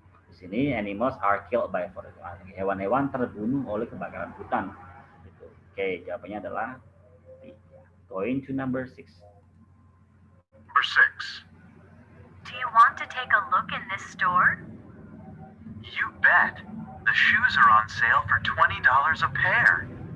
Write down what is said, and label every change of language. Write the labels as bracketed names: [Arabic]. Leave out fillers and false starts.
[Indonesian] Di sini [English] animals are killed by forest fire. [Indonesian] Hewan-hewan terbunuh oleh kebakaran hutan. Gitu. Oke, jawabannya adalah B. [English] Going to number 6. Number 6. Do you want to take a look in this store? You bet. The shoes are on sale for $20 a pair.